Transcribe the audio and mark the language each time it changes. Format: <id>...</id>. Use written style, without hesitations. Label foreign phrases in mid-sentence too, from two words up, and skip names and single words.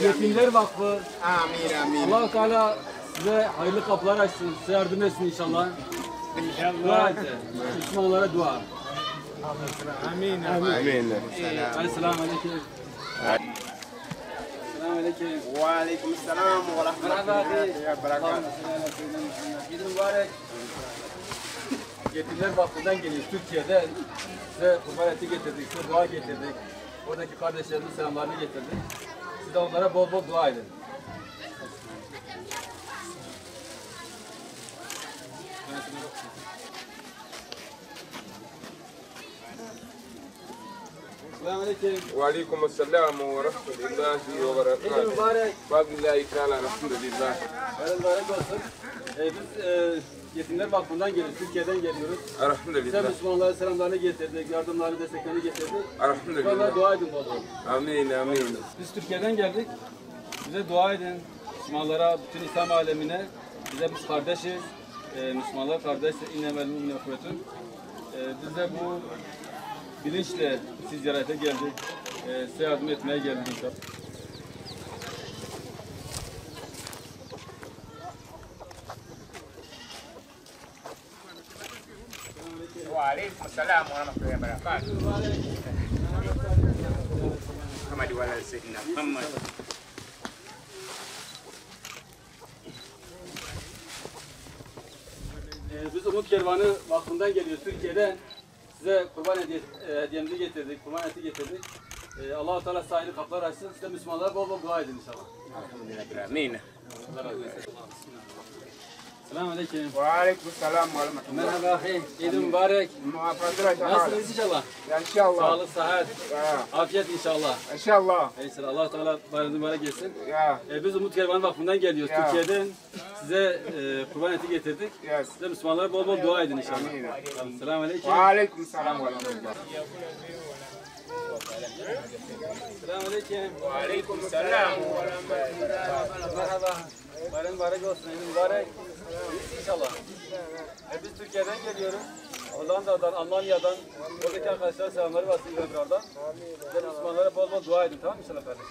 <tr>Yetimler Vakfı. Amin. Allah-u Teala size hayırlı kapılar açsın. Size yardım etsin inşallah. Dua et. Müslümanlara dua. Amin. Selamun aleyküm. Selamun aleyküm.</tr> <ar>وعليكم السلام ورحمة الله وبركاته.</ar> <tr>Gidin mübarek. Yetimler Vakfı'ndan geliyoruz Türkiye'de. Size kurban eti getirdik, size dua getirdik. Oradaki kardeşlerimizin selamlarını getirdik. Siz de onlara bol bol dua edin. Selamun aleyküm.</tr> <ar>وعليكم السلام ورحمة الله و</ar> <tr>Gidin</tr> <ar>بركاته.</ar> <tr>mübarek.</tr> <ar>بالله تعالى الحمد لله.</ar> <tr>Hayırlı mübarek olsun. Biz Yetimler Vakfı'ndan geliyoruz, Türkiye'den geliyoruz. Size Alhamdulillah. Müslümanlara selamlarını getirdik, yardımlarını, desteklerini getirdik. Onlara Alhamdulillah. dua edin bol bol. Amin. Biz Türkiye'den geldik. Bize dua edin. Müslümanlara, bütün İslam alemine. Biz kardeşiz. Müslümanlar kardeş.</tr> <ar>إنما المؤمنين قوة.</ar> <tr>Biz de bu bilinçle siz ziyarete geldik. Size yardım etmeye geldik inşallah.</tr> <ar>وعليكم السلام ورحمة الله وبركاته. محمد وعلى سيدنا محمد.</ar> <tr>Biz Umut Kervanı Vakfı'ndan geliyoruz Türkiye'den. Size kurban hediyemizi getirdik, kurban eti getirdik. Allah-u Teala sahili kapılar açsın. Size Müslümanlara bol bol dua edin inşallah. Amin. Allah razı olsun. Selamun aleyküm.</tr> <ar>وعليكم السلام ورحمة الله.</ar> <tr>Merhaba ahi.</tr> <ar>عيد مبارك.</ar> <tr>Muhafaza Nasılsınız inşallah?</tr> <ar>إن شاء الله.</ar> <tr>Sağlık, sıhhat,</tr> <ar>يا</ar> <tr>afiyet inşallah.</tr> <ar>إن شاء الله.</ar> <tr>İnşallah Allah Teala bayramınız mübarek etsin.</tr> <ar>يا</ar> <tr>Biz Umut Kervan Vakfı'ndan geliyoruz.</tr> <ar>Ya.</ar> <tr>Türkiye'den size kurban eti getirdik.</tr> <ar>يس.</ar> <tr>Size Müslümanlara bol bol dua edin inşallah. Amin. Selamun aleyküm.</tr> <ar>وعليكم السلام ورحمة الله.</ar> <tr>Selamun aleyküm.</tr> <ar>وعليكم السلام.</ar> <tr>Merhaba. Bayram mübarek olsun.</tr> <ar>عيد مبارك.</ar> <tr>İnşallah. Biz Türkiye'den geliyoruz. Hollanda'dan, Almanya'dan, oradaki arkadaşlara selamları var sizlere buradan. Size Müslümanlara bol bol dua edin, tamam mı inşallah kardeşim?</tr>